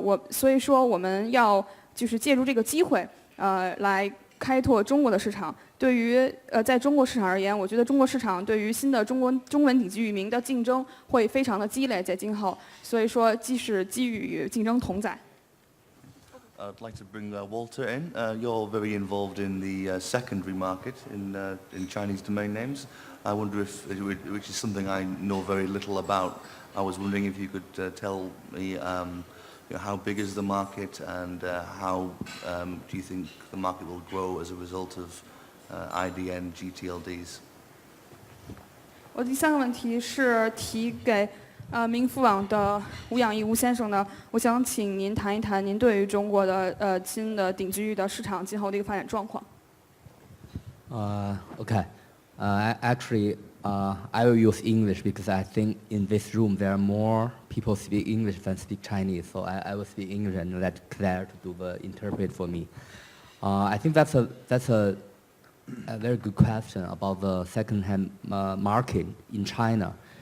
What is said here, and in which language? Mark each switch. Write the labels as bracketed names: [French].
[Chinese] 所以说我们要就是借助这个机会，来开拓中国的市场。对于在中国市场而言，我觉得中国市场对于新的中文顶级域名的竞争会非常的激烈在今后。所以说，既是机遇与竞争同在。 [English] I'd like to bring Walter in. You're very involved in the secondary market in Chinese domain names. I wonder which is something I know very little about. I was wondering if you could tell me how big is the market and how do you think the market will grow as a result of IDN GTLDs? [Chinese] 我第三个问题是提给明富网的吴养义吴先生的，我想请您谈一谈您对于中国的新的顶级域的市场今后的一个发展状况。 [English] Okay. Actually, I will use English because I think in this room there are more people speak English than speak Chinese. So I will speak English and let Claire to do the interpret for me. I think that's a very good question about the second-hand market in China.